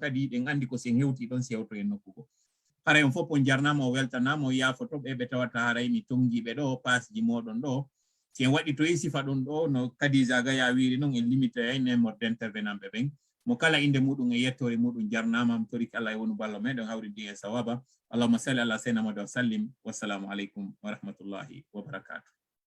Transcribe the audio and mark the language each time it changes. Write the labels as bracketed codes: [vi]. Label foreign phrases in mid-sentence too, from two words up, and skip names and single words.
[ff] kadi ɗen andi ko sen hewti ɗon sewto en nokkugo hara en fof on jarnama o weltanama o yaafoto ɓe tawata haray mi tongiɓe ɗo pasji moɗon ɗo si en waɗi to e sifa ɗum ɗo no Khadija Gaya wiri noon en limite ay [fr] nombre d'intervenant [ff] ɓe ɓen mo kala inde muɗum e yettore muɗum jarnama mi toriki Allah e wonu ballo meɗen hawridi e sawaba [ar] اللهم صل على سيدنا محمد وسلم والسلام عليكم ورحمة الله وبركاته